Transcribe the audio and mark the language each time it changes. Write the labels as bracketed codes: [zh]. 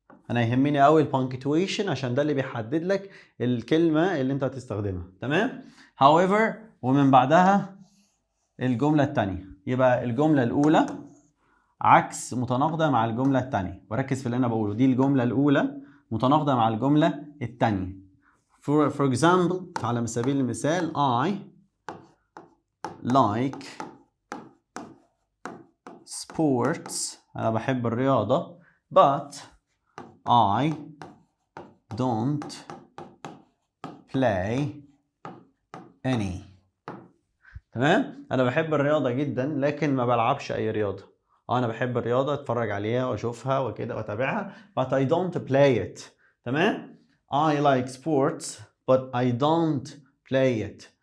[ar] أنا يهمني أوي البانكتويشن عشان ده اللي بيحدد لك الكلمة اللي أنت هتستخدمها. تمام؟ however ومن بعدها الجملة التانية. يبقى الجملة الأولى عكس متناقضة مع الجملة التانية، وركز في اللي أنا بقوله، دي الجملة الأولى متناقضة مع الجملة التانية. [en] For example، [ar] على سبيل المثال [en] I like sports، [ar] أنا بحب الرياضة، [en] but I don't play any. [ar] تمام؟ أنا بحب الرياضة جدا لكن ما بلعبش أي رياضة. أنا بحب الرياضة، أتفرج عليها وأشوفها وكده وأتابعها، [en] but I don't play it. تمام؟ I like sports but I don't play it.